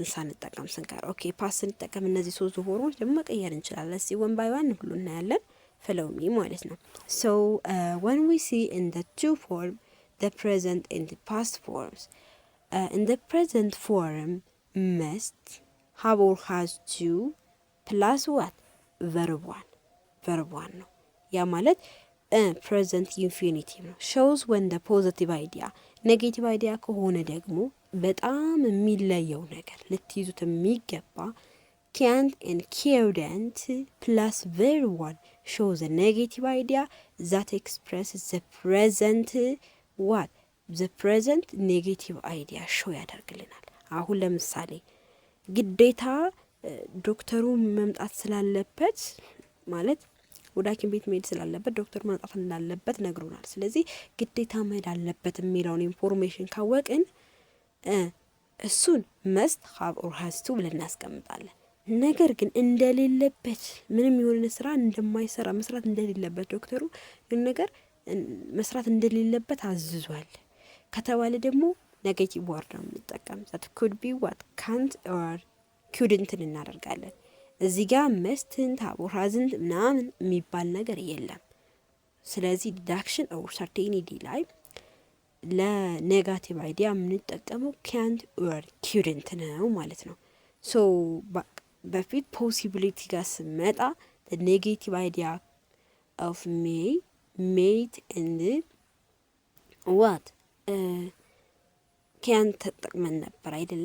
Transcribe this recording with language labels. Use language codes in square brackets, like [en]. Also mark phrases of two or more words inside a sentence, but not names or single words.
[am] ሳንጠቀም ስንቀር [en] okay past [am] ስንጠቀም እነዚህ ሶስቱ ፎርሞች ደግሞ መቀየር እንችላለን። እስኪ [en] one by one [am] ብሎ እናያለን። [en] follow me [am] ማለት ነው። [en] So when we see in the two form, the present and the past forms, in the present form must have or has to plus what verb one [am] ነው። ያ ማለት [en] present infinitive ነው። shows on the positive idea። negative idea [am] ከሆነ ደግሞ በጣም የሚለየው ነገር ልትይዙት የሚገባ [en] can't and couldn't plus verb one show the negative idea that expresses the present what the present negative idea show [am] ያደርግልናል። አሁን ለምሳሌ ግዴታ ዶክተሩ መምጣት ስላለበት ማለት ወደ ሐኪም ቤት መሄድ ስላለበት ዶክተር መምጣት እንዳለበት ነግሮናል። ስለዚህ ግዴታ መሄድ አለበት የሚለውን ኢንፎርሜሽን ካወቅን እሱን [en] must have or has to [am] ብለን እናስቀምጣለን። ነገር ግን እንደሌለበት ምንም የሆነ ስራ እንደማይሰራ መስራት እንደሌለበት ዶክተሩ ይህን ነገር መስራት እንደሌለበት አዝዟል ከተባለ ደግሞ [en] negative word [am] ነው የምንጠቀም። [en] that could be what can't or couldn't [am] እናደርጋለን። እዚህ ጋር [en] mustን have or hasንት [am] ምናምን የሚባል ነገር የለም። ስለዚህ [en] deduction or certainty [am] ላይ [en] ለnegative idea [am] የምንጠቀመው [en] can't or couldn't [am] ነው ማለት ነው። ሶ በፊት ፖሲቢሊቲ ጋር ስመጣ [en] negative idea of may might and what can't [am] ተጠቅመን ነበር አይደለ?